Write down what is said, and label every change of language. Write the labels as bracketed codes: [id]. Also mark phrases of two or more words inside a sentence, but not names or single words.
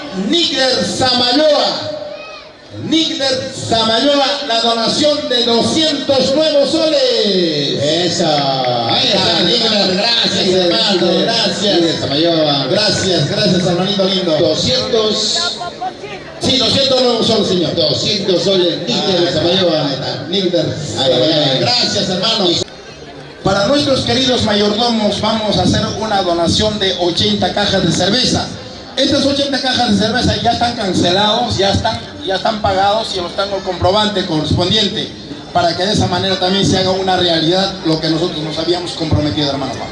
[es] Nigler Samayoa. Nigler Samayoa, la donación de 200 nuevos soles. Eso. Ahí está, Nigler, gracias hermano, gracias. Nigler Samayoa. Gracias hermanito lindo. 200. Sí, 200 nuevos soles, señor. 200 soles, Nigler Samayoa. Nigler Samayoa. Gracias hermanos. Para nuestros queridos mayordomos vamos a hacer una donación de 80 cajas de cerveza. Estas 80 cajas de cerveza ya están cancelados, ya están pagados y los tengo el comprobante correspondiente para que de esa manera también se haga una realidad lo que nosotros nos habíamos comprometido, hermano Juan.